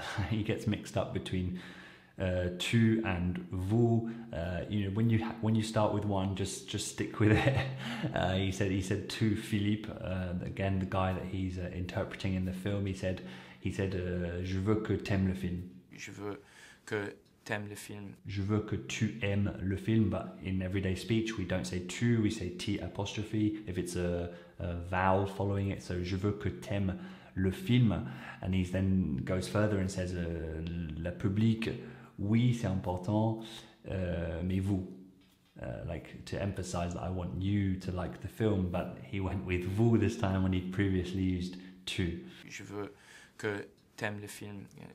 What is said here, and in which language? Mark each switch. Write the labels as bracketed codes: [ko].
[en] He gets mixed up between tu and vous. You know, when you start with one, just stick with it. He said tu Philippe. Again, the guy that he's interpreting in the film. He said [fr] je veux que t'aimes le film. Je veux que t'aimes le film. Je veux que tu aimes le film, [en] but in everyday speech we don't say tu, we say t apostrophe if it's a vowel following it. So [fr] je veux que t'aimes le film. [en] And he then goes further and says, [fr] le public, oui, c'est important, mais vous. [en] Like to emphasize that I want you to like the film, but he went with vous this time when he'd previously used tu. [fr] Je veux que t'aimes le film.